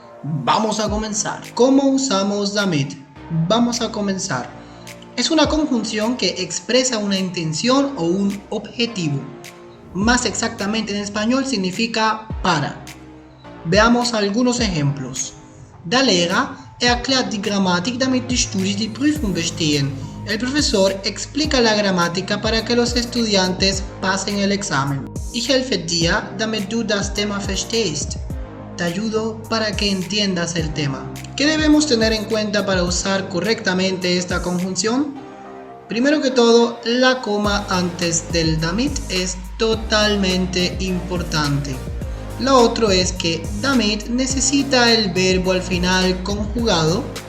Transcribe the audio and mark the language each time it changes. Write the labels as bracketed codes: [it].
[es] Vamos a comenzar. ¿Cómo usamos damit? Vamos a comenzar. Es una conjunción que expresa una intención o un objetivo. Más exactamente en español significa para. Veamos algunos ejemplos. [de] Der Lehrer erklärt die Grammatik, damit die Studis die Prüfung bestehen. [es] El profesor explica la gramática para que los estudiantes pasen el examen. [de] Ich helfe dir, damit du das Thema verstehst. [es] Te ayudo para que entiendas el tema. ¿Qué debemos tener en cuenta para usar correctamente esta conjunción? Primero que todo, la coma antes del damit es totalmente importante. Lo otro es que damit necesita el verbo al final conjugado.